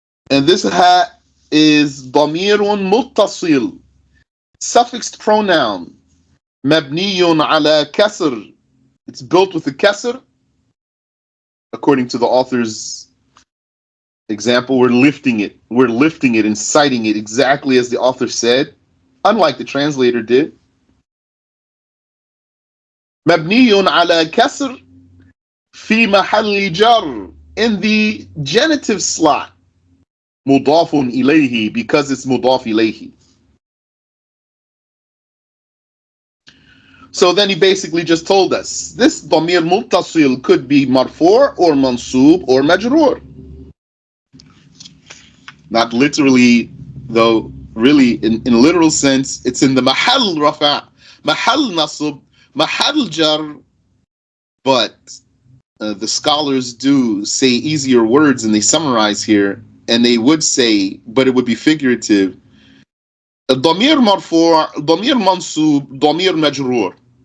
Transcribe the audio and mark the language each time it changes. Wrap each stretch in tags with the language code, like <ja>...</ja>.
<en>And this ha is</en> <ar>ضمير متصل,</ar> <en>suffixed pronoun,</en> <ar>مبني على كسر.</ar> <en>It's built with a kasr. According to the author's example, we're lifting it and citing it exactly as the author said, unlike the translator did.</en> <ar>مبني على كسر في محل جر,</ar> <en>in the genitive slot,</en> <ar>مضاف إليه,</ar> <en>because it's</en> <ar>مضاف إليه.</ar> <en>So then he basically just told us this</en> <ar>ضمير متصل</ar> <en>could be</en> <ar>مرفوع</ar> <en>or mansub or majrur. Not literally, though, really, in a literal sense, it's in the mahal rafa, mahal nasb, mahal jar, but the scholars do say easier words and they summarize here, and they would say, but it would be figurative.</en> <ar>ضمير مرفوع, ضمير منصوب, ضمير مجرور.</ar>